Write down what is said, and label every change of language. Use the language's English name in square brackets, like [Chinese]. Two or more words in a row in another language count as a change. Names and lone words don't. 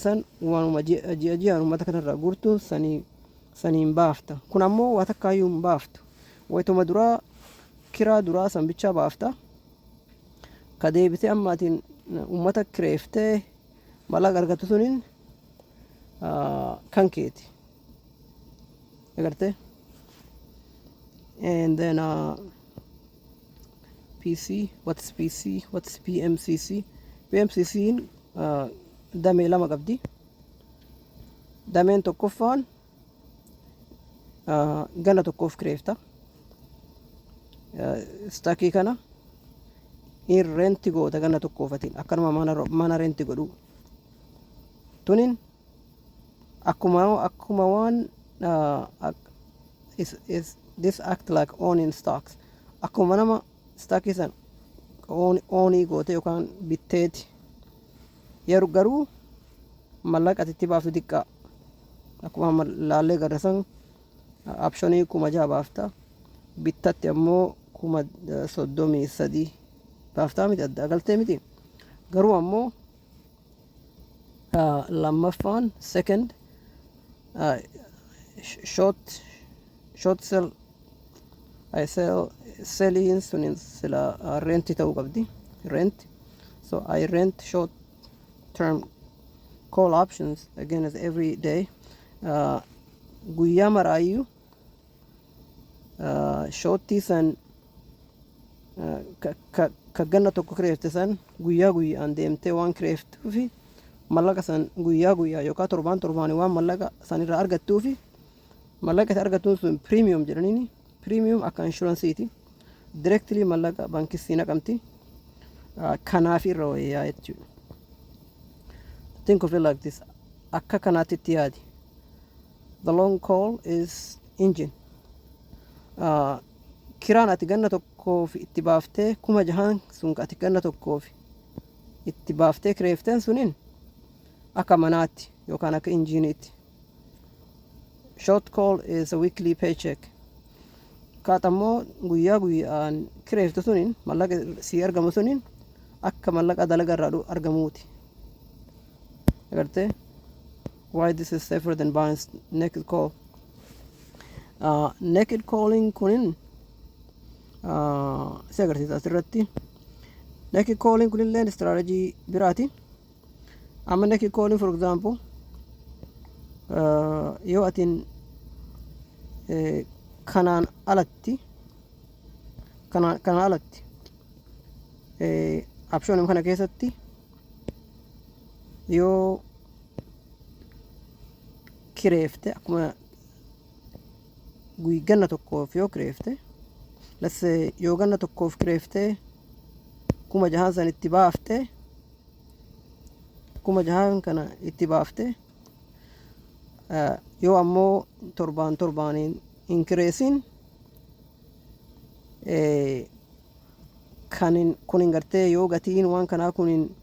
[Oromo] san waanuma ji'aan ummata kanarraa guurtu saniin baafta kun ammoo waa takkaayyuu hin baaftu wayituma duraa kiraa duraa san bichaa baafta ka deebitee ammaatiin ummata kireeftee mallaqa argattu suniin kan keeti agartee [English] and then PC, what's PC, what's PMCC? [Oromo] PMCC damee lama qabdi. Dameen tokkoffaan ganna tokkoof kireefta. Staakii kana in renti goota ganna tokkoofatiin akkanuma mana renti godhu. Tunin akkuma waan [English] this act like owning stocks. [Oromo] Akkuma nama staakii san oonii goote yookaan bitteeti yeroo garuu mallaqa itti baaftu xiqqaa akkuma laallee garrasan optionii 6,000 baafta bittatti ammoo 33,000 baaftaa miti adda galtee miti garuu ammoo lammaffaan [English] second short selling [Oromo] sunin sila renti ta'uu qabdi [English] rent so I rent short term call options again as every day [Oromo] guyyaa maraayyuu shortii san ka ganna tokko kireefte san guyyaa guyyaan deemtee waan kireeftuufi mallaqa san guyyaa yookaan torbaan waan mallaqa san irraa argattuufi mallaqa itti argattuun sun premium jedhaniini premium akka inshuransiiti directly mallaqa baankii sii naqamti kanaaf irra wayyaa jechuudha. [English] Think of it like this [Oromo] akka kanaatitti yaadi [English] the long call is engine [Oromo] kiraan ati ganna tokkoof itti baaftee 6,000 sun ati ganna tokkoof itti baaftee kireefteen sunin akka manaatti yookaan akka injiiniitti. [English] Short call is a weekly paycheck. [Oromo] Kaatammoo guyyaa guyyaan kireefte sunin mallaqa sii argamu sunin akka mallaqa dalaga irraa argamuuti. Agartee? [English] Why this is safer than buying naked call. Naked calling [Oromo] kunin si agarsiisa asirratti. [English] Naked calling [Oromo] kunillee strategy biraati. Amma [English] naked calling for example [Oromo] yoo atin kanaan alatti option kana keessatti yoo kireefte akkuma ganna tokkoof yoo kireefte [English] let's say [Oromo] yoo ganna tokkoof kireefte 6,000 san itti baafte 6,000 kana itti baafte yoo ammoo torbaaniin inkireesin kunin gartee yoo gatiin waan kanaa kunin